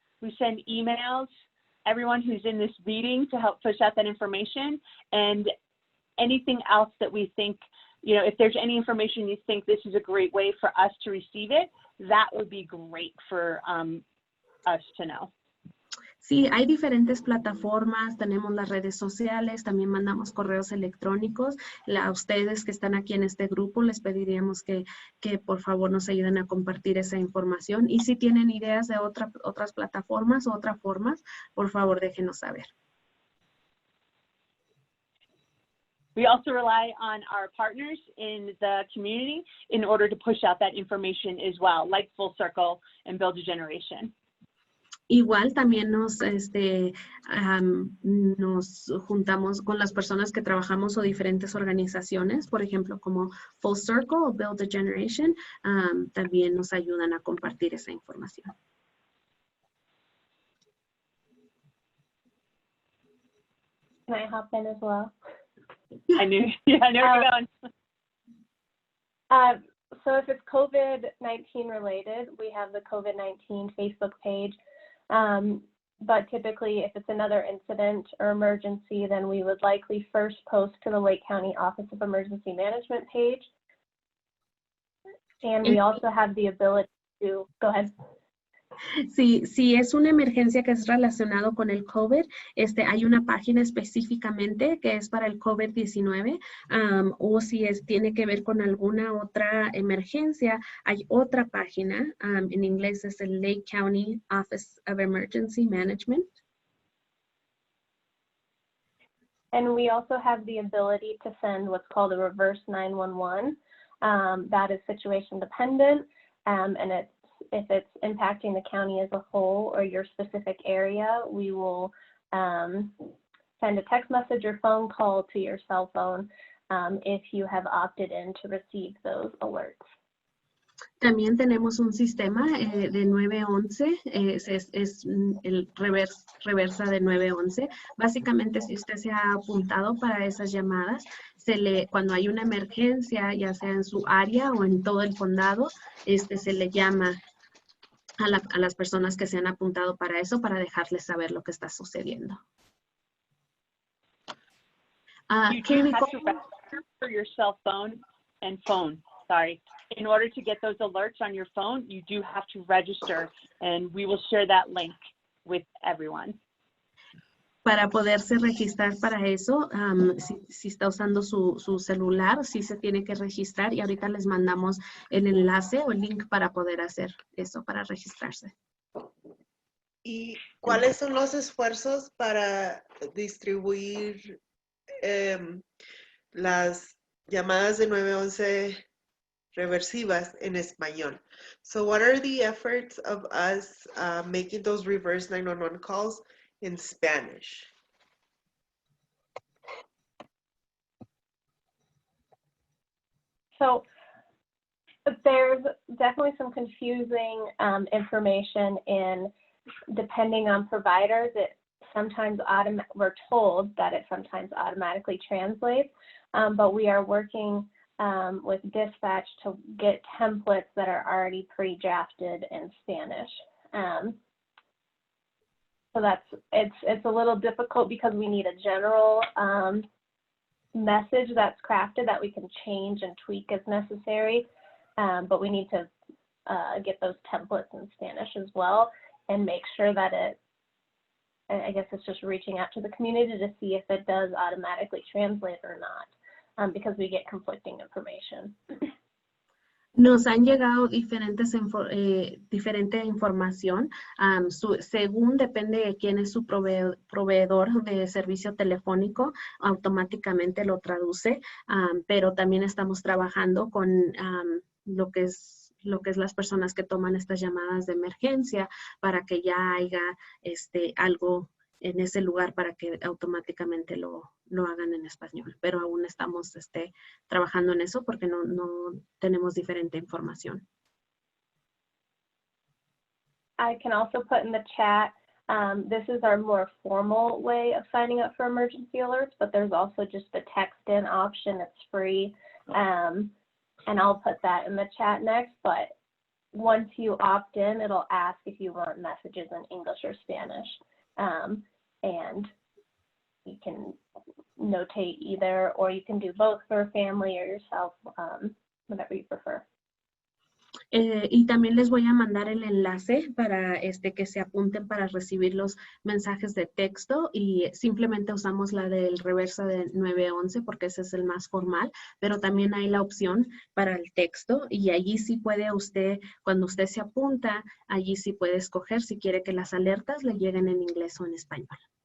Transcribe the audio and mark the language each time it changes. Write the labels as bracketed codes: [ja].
[en] We send emails, everyone who's in this meeting to help push out that information, and anything else that we think, if there's any information you think this is a great way for us to receive it, that would be great for us to know. [es] Sí, hay diferentes plataformas, tenemos las redes sociales, también mandamos correos electrónicos. A ustedes que están aquí en este grupo les pediríamos que por favor nos ayuden a compartir esa información. Y si tienen ideas de otras plataformas o otras formas, por favor déjenos saber. [en] We also rely on our partners in the community in order to push out that information as well, like Full Circle and Build a Generation. [es] Igual también nos juntamos con las personas que trabajamos o diferentes organizaciones, por ejemplo, como Full Circle o Build a Generation, también nos ayudan a compartir esa información. [en] Can I hop in as well? I knew you were going. So if it's COVID-19 related, we have the COVID-19 Facebook page. But typically, if it's another incident or emergency, then we would likely first post to the Lake County Office of Emergency Management page. And we also have the ability to, go ahead. [es] Si es una emergencia que es relacionado con el COVID, hay una página específicamente que es para el COVID-19, o si tiene que ver con alguna otra emergencia, hay otra página, en inglés es el [en] Lake County Office of Emergency Management. And we also have the ability to send what's called a reverse 911. That is situation dependent, and if it's impacting the county as a whole or your specific area, we will send a text message or phone call to your cell phone if you have opted in to receive those alerts. [es] También tenemos un sistema de 911, es el reversa de 911. Básicamente, si usted se ha apuntado para esas llamadas, cuando hay una emergencia, ya sea en su área o en todo el condado, se le llama a las personas que se han apuntado para eso, para dejarles saber lo que está sucediendo. [en] You do have to register for your cell phone and phone. Sorry. In order to get those alerts on your phone, you do have to register, and we will share that link with everyone. [es] Para poderse registrar para eso, si está usando su celular, sí se tiene que registrar y ahorita les mandamos el enlace o el link para poder hacer eso, para registrarse. ¿Y cuáles son los esfuerzos para distribuir las llamadas de 911 reversivas en español? [en] So what are the efforts of us making those reverse 911 calls in Spanish? So there's definitely some confusing information in, depending on providers, it sometimes we're told that it sometimes automatically translates, but we are working with dispatch to get templates that are already pre-drafted in Spanish. So it's a little difficult because we need a general message that's crafted that we can change and tweak as necessary, but we need to get those templates in Spanish as well and make sure that I guess it's just reaching out to the community to see if it does automatically translate or not, because we get conflicting information. [es] Nos han llegado diferente información, según depende de quién es su proveedor de servicio telefónico, automáticamente lo traduce, pero también estamos trabajando con lo que es las personas que toman estas llamadas de emergencia para que ya haya algo en ese lugar para que automáticamente lo hagan en español. Pero aún estamos trabajando en eso porque no tenemos diferente información. [en] I can also put in the chat, this is our more formal way of signing up for emergency alerts, but there's also just the text-in option. It's free. And I'll put that in the chat next, but once you opt in, it'll ask if you want messages in English or Spanish. And you can notate either, or you can do both for a family or yourself, whatever you prefer. [es] Y también les voy a mandar el enlace para que se apunten para recibir los mensajes de texto y simplemente usamos la del reversa de 911 porque ese es el más formal, pero también hay la opción para el texto y allí sí puede usted, cuando usted se apunta, allí sí puede escoger si quiere que las alertas le lleguen en inglés o en español.